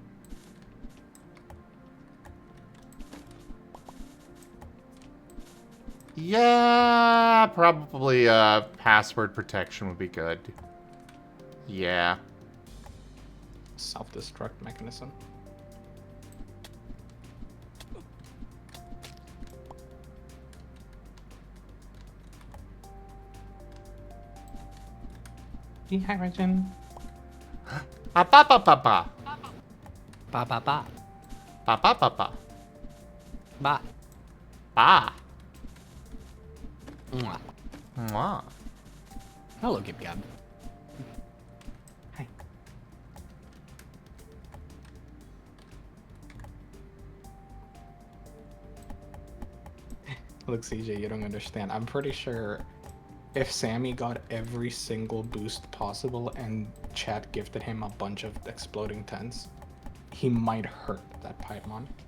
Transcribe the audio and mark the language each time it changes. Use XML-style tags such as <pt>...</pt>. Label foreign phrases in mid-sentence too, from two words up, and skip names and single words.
<en>Yeah, probably password protection would be good. Yeah. Self-destruct mechanism. Dehydrogen. Pa pa pa pa pa. Ba ba ba. Pa pa pa pa. Ba. Pa. Mwah. Mwah. Hello, Gib Gab. Hi. Look, CJ, you don't understand. I'm pretty sure if Sammy got every single boost possible and chat gifted him a bunch of exploding tens, he might hurt that Paimon.</en>